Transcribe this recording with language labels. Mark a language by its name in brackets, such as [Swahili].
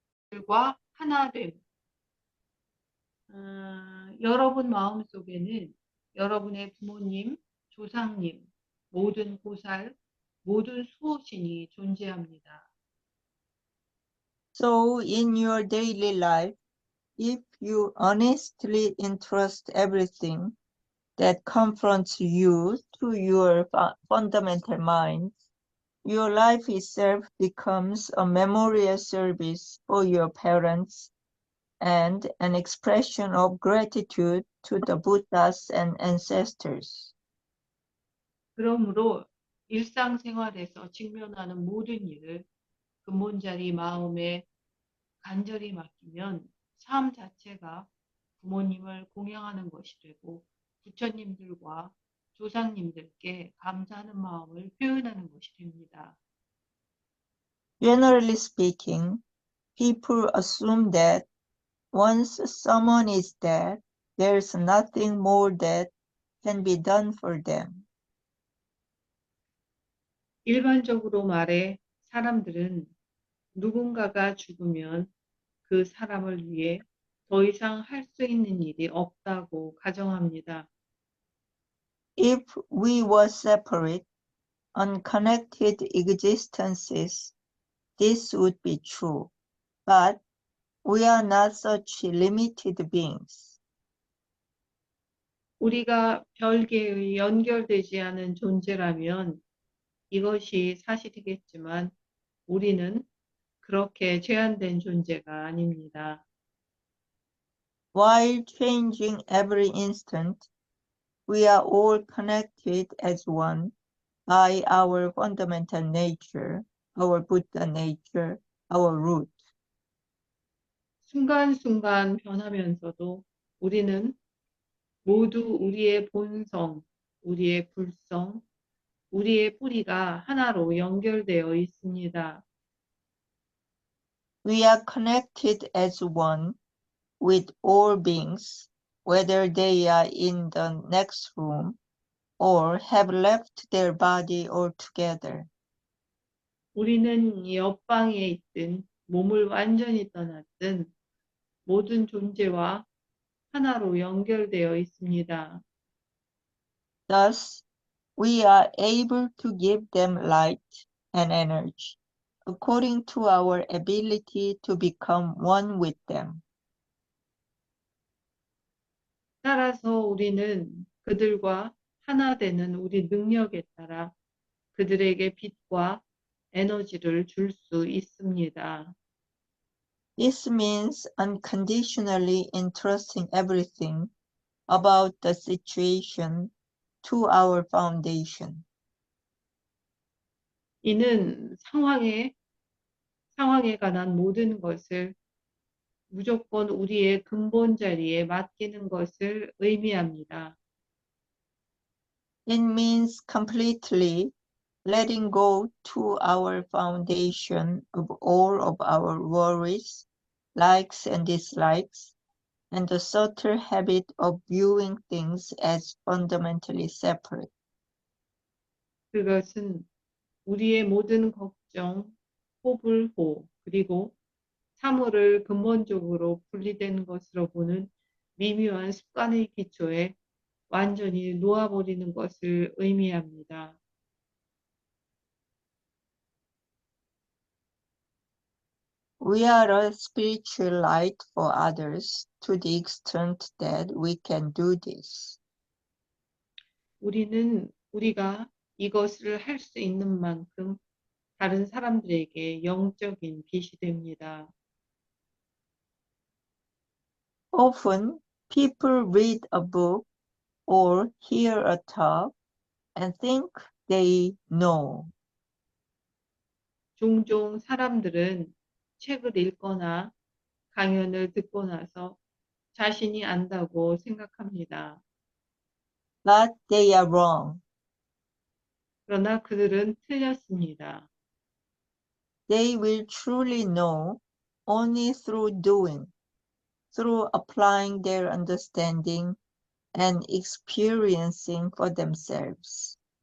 [Korean] 들과 하나됨. 여러분 마음속에는 여러분의 부모님, 조상님, 모든 보살, 모든 수호신이 존재합니다. [English] So in your daily life, if you honestly entrust everything that confronts you to your fundamental mind, your life itself becomes a memorial service for your parents and an expression of gratitude to the Buddhas and ancestors. [Korean] 그러므로 일상생활에서 직면하는 모든 일을 근본자리 마음에 간절히 맡기면 삶 자체가 부모님을 공양하는 것이 되고 부처님들과 조상님들께 감사하는 마음을 표현하는 것이 됩니다. [English] Generally speaking, people assume that once someone is dead, there's nothing more that can be done for them. [Korean] 일반적으로 말해 사람들은 누군가가 죽으면 그 사람을 위해 더 이상 할 수 있는 일이 없다고 가정합니다. [English] If we were separate, unconnected existences, this would be true. But we are not such limited beings. [Korean] 우리가 별개의 연결되지 않은 존재라면 이것이 사실이겠지만 우리는 그렇게 제한된 존재가 아닙니다. [English] While changing every instant, we are all connected as one by our fundamental nature, our Buddha nature, our root. [Korean] 순간순간 변하면서도 우리는 모두 우리의 본성, 우리의 불성, 우리의 뿌리가 하나로 연결되어 있습니다. [English] We are connected as one with all beings, whether they are in the next room or have left their body altogether. [Korean] 우리는 옆방에 있든 몸을 완전히 떠났든 모든 존재와 하나로 연결되어 있습니다. [English] Thus, we are able to give them light and energy according to our ability to become one with them. [Korean] 따라서 우리는 그들과 하나 되는 우리 능력에 따라 그들에게 빛과 에너지를 줄 수 있습니다. [English] This means unconditionally entrusting everything about the situation to our foundation. [Korean] 이는 상황에 관한 모든 것을 무조건 우리의 근본 자리에 맡기는 것을 의미합니다. [English] It means completely letting go to our foundation of all of our worries, likes and dislikes, and the subtle habit of viewing things as fundamentally separate. [Korean] 그것은 우리의 모든 걱정, 호불호, 그리고 사물을 근본적으로 분리된 것으로 보는 미묘한 습관의 기초에 완전히 놓아버리는 것을 의미합니다. [English] We are a spiritual light for others to the extent that we can do this. [Korean] 우리가 이것을 할 수 있는 만큼 다른 사람들에게 영적인 빛이 됩니다. [English] Often, people read a book or hear a talk and think they know. [Korean] 종종 사람들은 책을 읽거나 강연을 듣고 나서 자신이 안다고 생각합니다. [English] But they are wrong. [Korean] 그러나 그들은 틀렸습니다. [English] They will truly know only through doing, through applying their understanding and experiencing for themselves.